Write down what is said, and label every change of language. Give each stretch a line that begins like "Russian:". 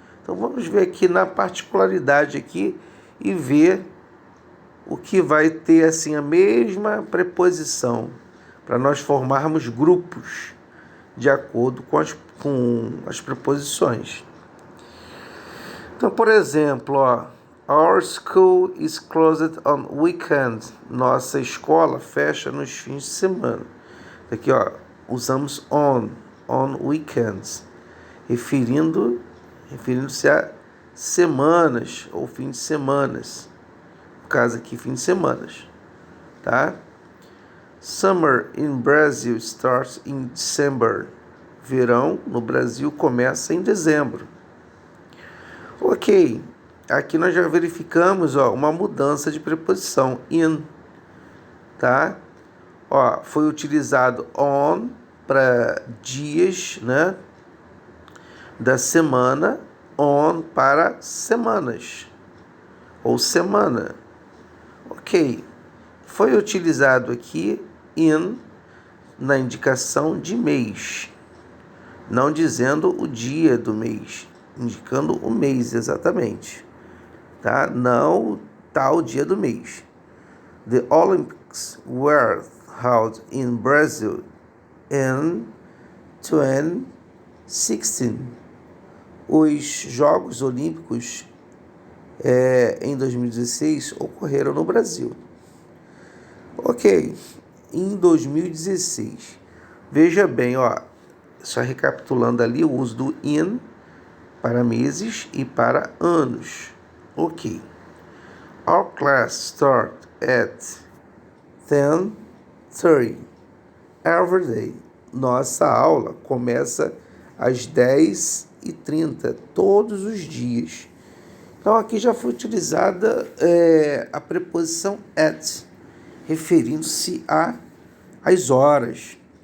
Portuguese: Então vamos ver aqui na particularidade aqui e ver o que vai ter assim a mesma preposição. para nós formarmos grupos de acordo com as preposições. Então, por exemplo,
English: our school is closed on weekends.
Portuguese: Nossa escola fecha nos fins de semana. Aqui, usamos on weekends, referindo-se a semanas ou fim de semanas. No caso aqui, fim de semanas, tá?
English: Summer in Brazil starts in December.
Portuguese: Verão no Brasil começa em dezembro. Ok, aqui nós já verificamos uma mudança de preposição, in, tá? Foi utilizado on para dias, né, da semana, on para semanas ou semana. Ok, foi utilizado aqui in na indicação de mês, não dizendo o dia do mês, indicando o mês exatamente, tá? Não tal dia do mês.
English: The Olympics were held in Brazil in 2016.
Portuguese: Os Jogos Olímpicos em 2016 ocorreram no Brasil. Ok, em 2016. Veja bem, só recapitulando ali o uso do in para meses e para anos. Ok.
English: Our class starts at 10:30 every day.
Portuguese: Nossa aula começa às 10h30 todos os dias. Então aqui já foi utilizada a preposição at, referindo-se às horas.